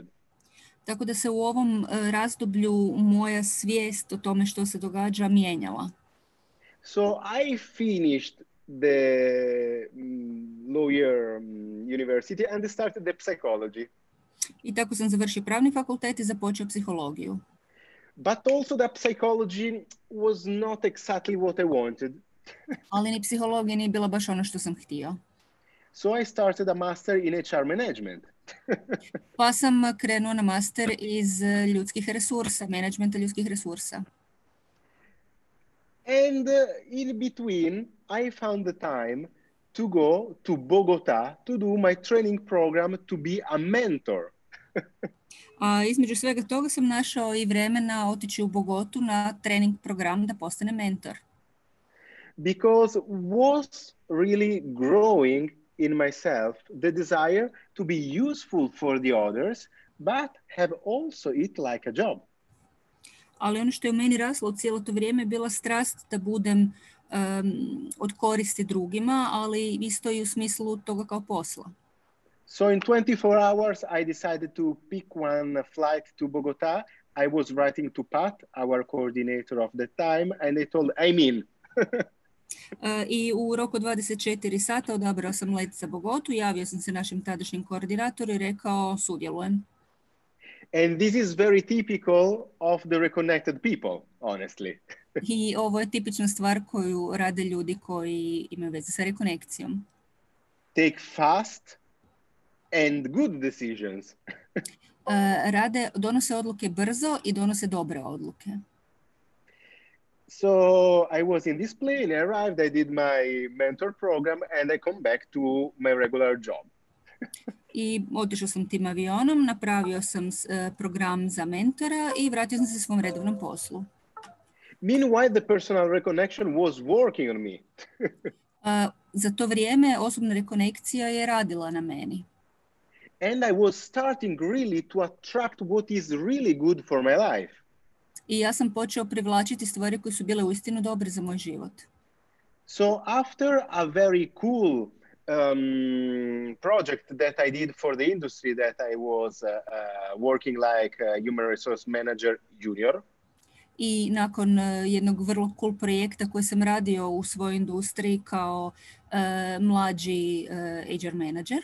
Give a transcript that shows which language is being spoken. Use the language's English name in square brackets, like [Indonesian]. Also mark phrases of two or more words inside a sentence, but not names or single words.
[Croatian] Tako da se u ovom razdoblju moja svijest o tome što se događa mijenjala. [English] So I finished the lawyer university and started the psychology. [Croatian] I tako sam završio pravni fakultet i započeo psihologiju. [English] But also the psychology was not exactly what I wanted. [Croatian] Ali ni psihologija nije bila baš ono što sam htio. [English] So I started a master in HR management. [Croatian] Pa sam krenuo na master iz ljudskih resursa, menadžmenta ljudskih resursa. [English] And in between, I found the time to go to Bogota to do my training program to be a mentor. [Croatian] A između svega toga sam našao i vremena otići u Bogotu na trening program da postane mentor. [English] Because was really growing in myself the desire to be useful for the others, but have also it like a job. [Croatian] Ali ono što je u meni raslo cijelo to vrijeme je bila strast da budem od koristi drugima, ali isto i u smislu toga kao posla. [English] So in 24 hours, I decided to pick one flight to Bogota. I was writing to Pat, our coordinator of the time, and I told, I'm in. [Croatian] I u roku 24 sata odabrao sam let za Bogotu, javio sam se našem tadašnjem koordinatoru i rekao sudjelujem. [English] And this is very typical of the reconnected people, honestly. [Croatian] I ovo je tipična stvar koju rade ljudi koji imaju veze sa rekonekcijom. [English] Take fast and good decisions. [Croatian] Donose odluke brzo i donose dobre odluke. [English] So I was in this plane, I arrived, I did my mentor program, and I come back to my regular job. [Croatian] I otišao sam tim avionom, napravio sam program za mentora i vratio sam se svom redovnom poslu. [English] Meanwhile, the personal reconnection was working on me. [Croatian] Za to vrijeme osobna rekonekcija je radila na meni. [English] And I was starting really to attract what is really good for my life. [Croatian] I ja sam počeo privlačiti stvari koje su bile uistinu dobre za moj život. [English] So after a very cool project that I did for the industry that I was working like a human resource manager junior. [Croatian] I nakon jednog vrlo cool projekta koji sam radio u svojoj industriji kao mlađi [English] HR manager.